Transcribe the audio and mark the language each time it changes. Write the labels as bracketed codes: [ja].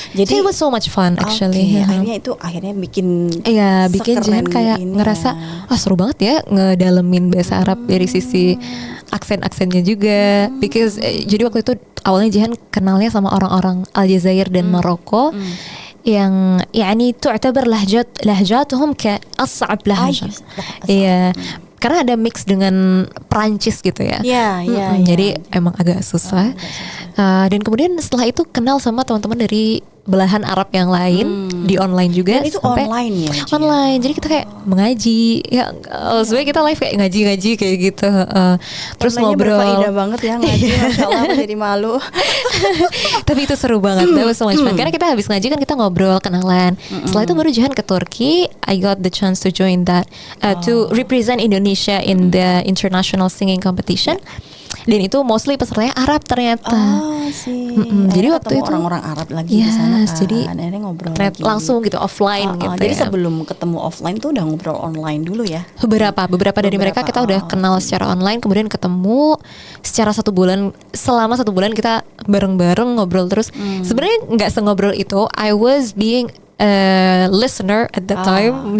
[id] Jadi [en] it was so much fun actually. [id] Akhirnya bikin Jihan kayak ngerasa seru banget ya ngedalemin bahasa Arab dari sisi aksen-aksennya juga. Because jadi waktu itu awalnya Jihan kenalnya sama orang-orang Aljazair dan Maroko yang [ar] yani tu'tabar lahjatuhum ka as'ab lahjah. [id] Iya. Karena ada mix dengan Prancis gitu ya. Iya. Jadi emang agak susah. Dan kemudian setelah itu kenal sama teman-teman dari belahan Arab yang lain di online juga. Dan itu online ya? Online. Jadi kita kayak mengaji. Ya, sebenarnya kita live kayak ngaji-ngaji kayak gitu. Terus ngobrol. Berfaedah banget ya ngaji. Masya Allah, jadi malu. Tapi itu seru banget. [en] That was so much fun. [id] Karena kita habis ngaji kan kita ngobrol, kenalan. Setelah itu baru Jihan ke Turki. [en] I got the chance to join that, to represent Indonesia in the international singing competition. [id] Dan itu mostly pesertanya Arab ternyata. Jadi waktu itu orang-orang Arab lagi di sana. Jadi akhirnya ngobrol langsung gitu offline gitu. Jadi sebelum ketemu offline tuh udah ngobrol online dulu ya. Beberapa dari mereka kita udah kenal secara online, kemudian ketemu secara 1 bulan. Selama 1 bulan kita bareng-bareng ngobrol terus. Sebenarnya nggak sengobrol itu. [en] I was being a listener at that time.